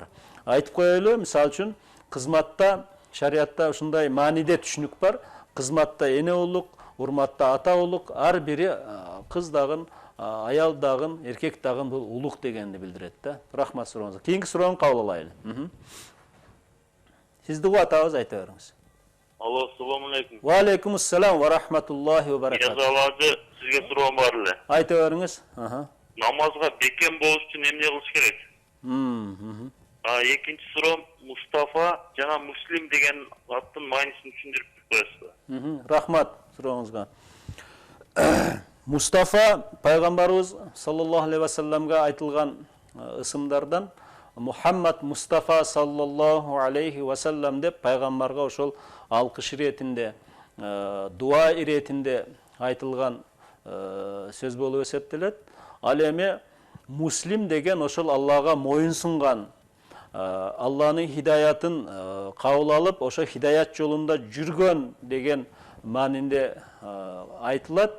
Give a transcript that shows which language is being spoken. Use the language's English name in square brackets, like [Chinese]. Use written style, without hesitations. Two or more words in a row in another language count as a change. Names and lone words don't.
[Kyrgyz] Айтып коелу, мисалы үчүн, кызматта, шариатта ушундай мааниде түшүнүк бар. Кызматта эне улук, урматта ата улук, ар бири кыз дагы, аял дагы, эркек дагы бул улук дегенди билдирет да. Рахмат сурооңузга. Кийинки суроону кабыл алайлы. Сизди угатабыз, айта бериңиз. Алло, [Arabic] السلام عليكم. وعليكم السلام ورحمة الله وبركاته. [Kyrgyz] Язалады, сизге суроом бар эле. Айта бериңиз. Намазга бекем болуш үчүн эмне кылыш керек? Экинчи суроом, Мустафа жана Муслим деген аттын маанисин түшүндүрүп коесузбу? Рахмат сурооңузга. Мустафа пайгамбарыбыз саллаллаху алейхи ва салламга айтылган ысымдардан Мухаммад Мустафа [Arabic] صلى الله عليه وسلم [Kyrgyz] деп пайгамбарга ошол алкыш иретинде, дуа иретинде айтылган сөз болуп эсептелет. Ал эми Муслим деген ошол Аллага моюн сунган, Алланын хидаятын кабыл алып, ошо хидаят жолунда жүргөн деген маанинде айтылат.